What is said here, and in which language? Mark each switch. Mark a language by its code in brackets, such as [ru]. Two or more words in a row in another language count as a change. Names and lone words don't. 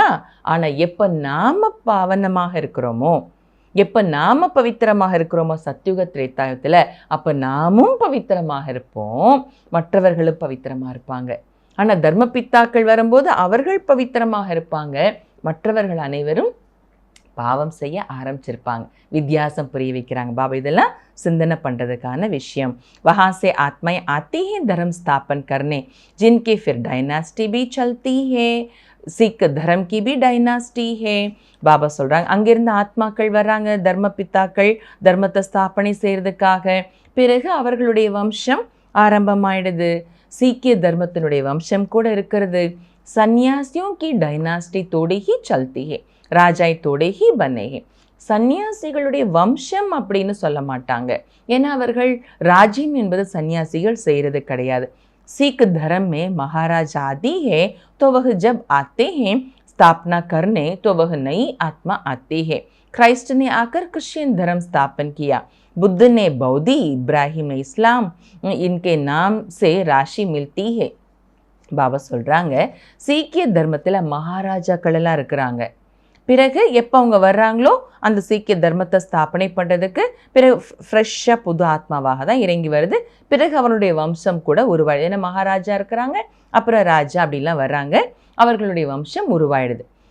[ta] ஆனால் எப்போ நாம பாவனமாக இருக்கிறோமோ, எப்போ நாம பவித்திரமாக இருக்கிறோமோ சத்யுக திரேதாயுகத்தில், அப்போ நாமும் பவித்திரமாக இருப்போம், மற்றவர்களும் பவித்திரமாக இருப்பாங்க. ஆனால் தர்ம பித்தாக்கள் வரும்போது அவர்கள் பவித்திரமாக இருப்பாங்க, மற்றவர்கள் அனைவரும் பாவம் செய்ய ஆரம்பிச்சிருப்பாங்க. வித்தியாசம் புரிய வைக்கிறாங்க பாபா. இதெல்லாம் சிந்தனை பண்ணுறதுக்கான விஷயம். [hi] वहाँ से आत्माएं आती हैं धर्म स्थापन करने, जिनकी फिर डायनास्टी भी चलती है, सिख धर्म की भी डायनास्टी है. [ta] பாபா சொல்கிறாங்க, அங்கிருந்து ஆத்மாக்கள் வர்றாங்க, தர்ம பித்தாக்கள் தர்மத்தை ஸ்தாபனை செய்கிறதுக்காக. பிறகு அவர்களுடைய வம்சம் ஆரம்பமாயிடுது. சீக்கிய தர்மத்தினுடைய வம்சம் கூட இருக்கிறது. [hi] சன்னியாசியோं की डायनास्टी तोड़े ही चलती है, ராஜாய் तोड़े ही बने हैं. [ta] சன்னியாசிகளுடைய வம்சம் அப்படின்னு சொல்ல மாட்டாங்க, ஏன்னா அவர்கள் ராஜ்யம் என்பது சன்னியாசிகள் செய்கிறது கிடையாது. [hi] सिख धर्म में महाराज आदि है, तो वह जब आते हैं स्थापना करने तो वह नई आत्मा आती है. क्राइस्ट ने आकर क्रिश्चियन धर्म स्थापन किया, बुद्ध ने बौद्धि, इब्राहिम ने इस्लाम, इनके नाम से राशि मिलती है. [ta] பாபா சொல்கிறாங்க, சீக்கிய தர்மத்தில் மகாராஜாக்கள் எல்லாம் இருக்கிறாங்க. பிறகு எப்போ அவங்க வர்றாங்களோ அந்த சீக்கிய தர்மத்தை ஸ்தாபனை பண்ணுறதுக்கு பிறகு ஃப்ரெஷ்ஷாக புது ஆத்மாவாக தான் இறங்கி வருது. பிறகு அவருடைய வம்சம் கூட உருவாயிடுது. ஏன்னா மகாராஜா இருக்கிறாங்க, அப்புறம் ராஜா அப்படிலாம் வர்றாங்க, அவர்களுடைய வம்சம் உருவாயிடுது.